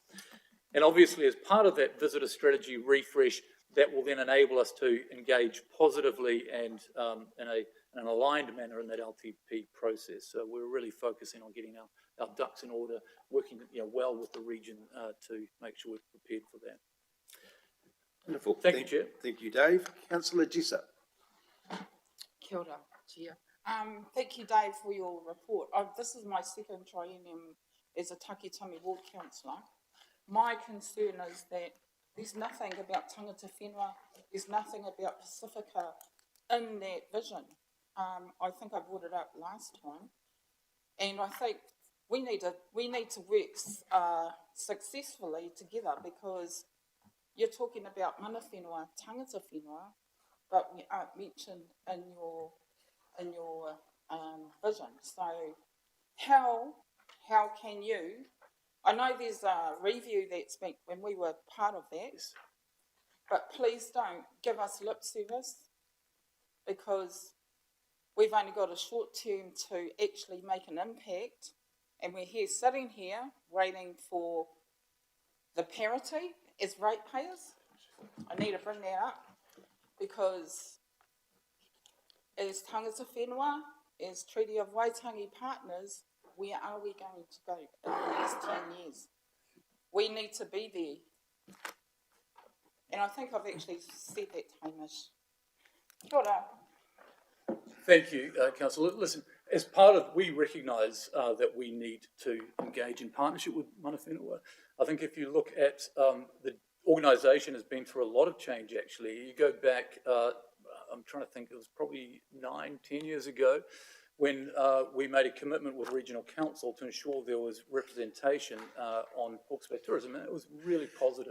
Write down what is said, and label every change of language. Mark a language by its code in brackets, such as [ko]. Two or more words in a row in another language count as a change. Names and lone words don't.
[en] And obviously, as part of that visitor strategy refresh, that will then enable us to engage positively and in an aligned manner in that LTP process. So we're really focusing on getting our ducks in order, working well with the region to make sure we're prepared for that. Wonderful. Thank you, Chair. Thank you, Dave. Councillor Jessup. [mi] Kia ora, [en] Chair. Thank you, Dave, for your report. This is my second triennium as a Takitami Ward Councillor. My concern is that there's nothing about [mi] tangata whenua, [en] there's nothing about Pacifica in that vision. I think I brought it up last time, and I think we need to work successfully together, because you're talking about [mi] mana whenua, tangata whenua, [en] but we aren't mentioned in your vision. So how can you? I know there's a review that's been when we were part of that, but please don't give us lip service, because we've only got a short term to actually make an impact, and we're here sitting here waiting for the parity as ratepayers. I need to bring that up, because as [mi] tangata whenua, [en] as Treaty of Waitangi partners, where are we going to go in the next 10 years? We need to be there. And I think I've actually said that, Hamish. [mi] Kia ora. [en] Thank you, Councillor. Listen, as part of, we recognise that we need to engage in partnership with [mi] mana whenua. [en] I think if you look at the organisation has been through a lot of change, actually. You go back, I'm trying to think, it was probably 9-10 years ago, when we made a commitment with Regional Council to ensure there was representation on Hawke's Bay tourism, and it was really positive.